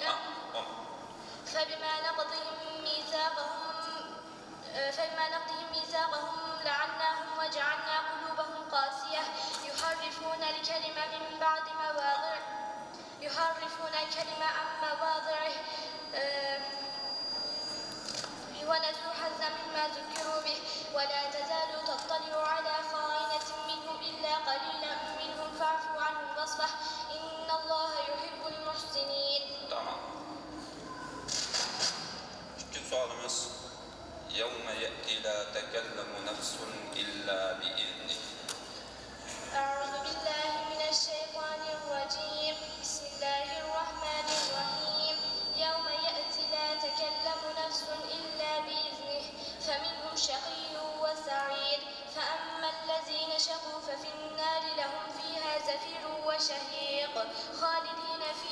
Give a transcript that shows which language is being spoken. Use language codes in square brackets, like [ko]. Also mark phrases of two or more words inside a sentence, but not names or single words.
[ar] فبما نقضهم ميثاقهم لعناهم وجعلنا قلوبهم قاسية يحرفون الكلمة عن مواضعه ونسوا حظا مما ذكروا به ولا تزال تطلع على خائنة منهم إلا قليلا منهم فاعف عنهم واصفح إن الله يحب المحسنين. [az] Tamam. İkinci sualımız [ar] يَوْمَ يَأْتِي لَا تَكَلَّمُ نَفْسٌ إِلَّا بِإِذْنِهِ. أعوذ بالله من الشيطان الرجيم. بسم الله الرحمن الرحيم. يوم يأتي لا تكلم نفس إلا بإذنه فمنهم شقي وسعيد فأما الذين شقوا ففي النار لهم فيها زفير وشهيق خالدين